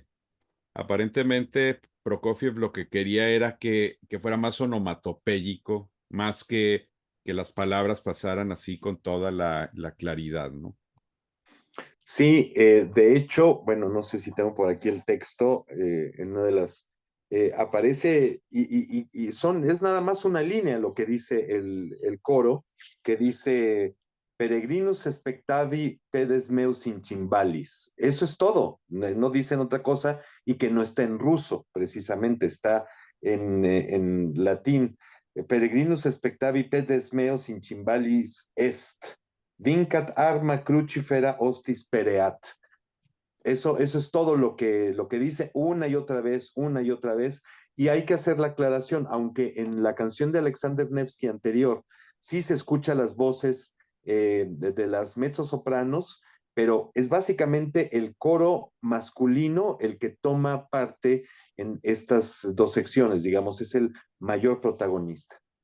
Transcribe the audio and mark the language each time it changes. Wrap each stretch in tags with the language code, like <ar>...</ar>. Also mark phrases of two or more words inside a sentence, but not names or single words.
<es>Aparentemente, Prokofiev lo que quería era que fuera más onomatopéyico, más que las palabras pasaran así con toda la claridad, ¿no? Sí, de hecho, bueno, no sé si tengo por aquí el texto, en una de las, aparece es nada más una línea lo que dice el coro, que dice,</es> <la>Peregrinus spectavi pedes meus in cymbalis.</la> <es>Eso es todo, no dicen otra cosa y que no está en ruso, precisamente, está en latín.</es> <la>Peregrinus spectavi pedes meus in cymbalis est. Vincat arma crucifera hostis pereat.</la> <es>Eso es todo lo que dice una y otra vez, y hay que hacer la aclaración, aunque en la canción de Alexander Nevsky anterior sí se escuchan las voces de las mezzosopranos, pero es básicamente el coro masculino el que toma parte en estas dos secciones, digamos, es el mayor protagonista.</es>